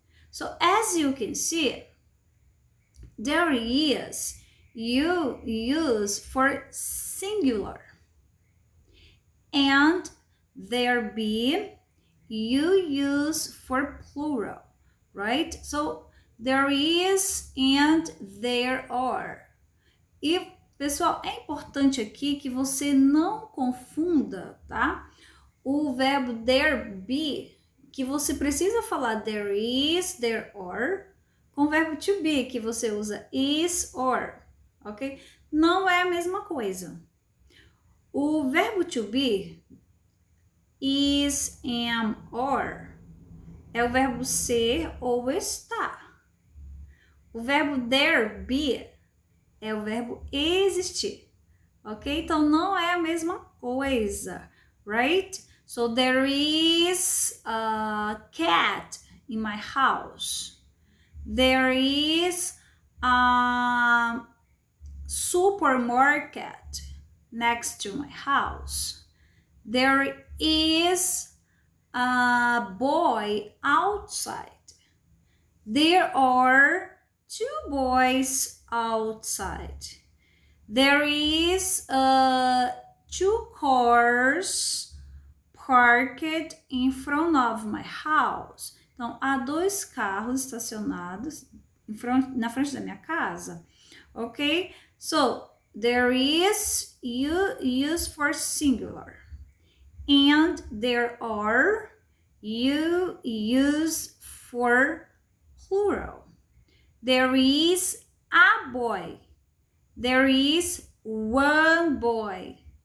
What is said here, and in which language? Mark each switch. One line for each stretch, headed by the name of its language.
English: So as you can see, there is you use for singular. And there be you use for plural, right? So there is and there are.
Portuguese: E, pessoal, é importante aqui que você não confunda, tá? O verbo there be, que você precisa falar
English: there is, there are,
Portuguese: com o verbo to be, que você usa is, or, ok? Não é a mesma coisa. O verbo to be, is, am, or, é o verbo ser ou estar. O verbo there be é o verbo existir, ok? Então não é a mesma coisa, right?
English: So there is a cat in my house. There is a supermarket next to my house. There is a boy outside. There are two boys outside. There is two cars parked in front of my house.
Portuguese: Então, há dois carros estacionados na frente da minha casa. Ok?
English: So, there is you use for singular. And there are you use for plural. There is a boy. There is one boy.